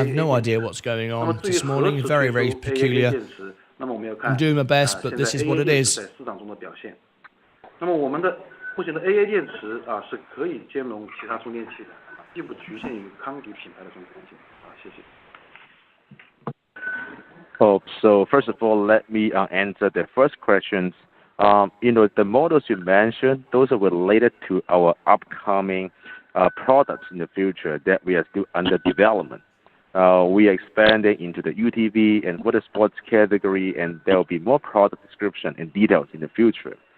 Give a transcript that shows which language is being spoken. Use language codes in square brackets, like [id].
[en] I have no idea what's going on this morning. Very, very peculiar. I'm doing my best, but this is what it is. [zh] 那么我们的目前的 AA 电池是可以兼容其他充电器的，并不局限于康迪品牌的充电器。谢谢。 [en] So first of all, let me answer the first questions. The models you mentioned, those are related to our upcoming products in the future that we are still under development. We are expanding into the UTV and water sports category, and there will be more product description and details in the future.